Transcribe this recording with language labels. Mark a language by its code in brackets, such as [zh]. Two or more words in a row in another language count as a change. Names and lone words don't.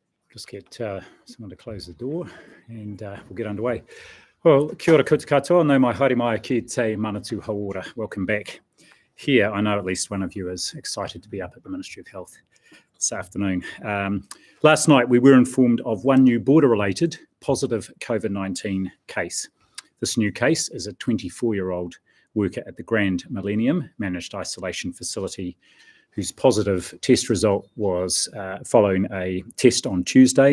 [en] Just get someone to close the door and we'll get underway. Well, [mi] kia ora koutou, no mai haere mai ki te manatu hauora. [en] Welcome back. Here, I know at least one of you is excited to be up at the Ministry of Health this afternoon. Last night, we were informed of one new border-related positive COVID-19 case. This new case is a 24-year-old worker at the Grand Millennium Managed Isolation Facility whose positive test result was following a test on Tuesday.